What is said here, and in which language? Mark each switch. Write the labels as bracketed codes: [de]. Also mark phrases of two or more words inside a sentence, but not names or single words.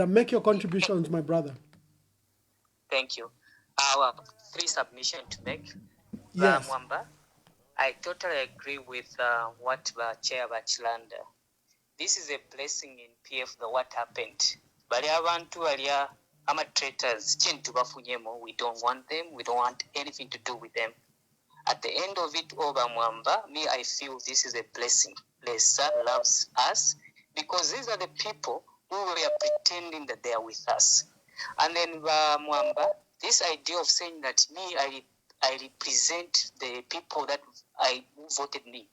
[en] Make your contributions, my brother. Thank you. Our 3 submissions to make. Yes. Mwamba, I totally agree with what Chair Bachelanda. This is a blessing in PF, what happened. But [bem] abantu alia ama [en] traitors, we don't want them. We don't want anything to do with them. At the end of it, Mwamba, I feel this is a blessing. Lesa loves us because these are the people who were pretending that they are with us. And then Mwamba, this idea of saying that I represent the people that who voted me.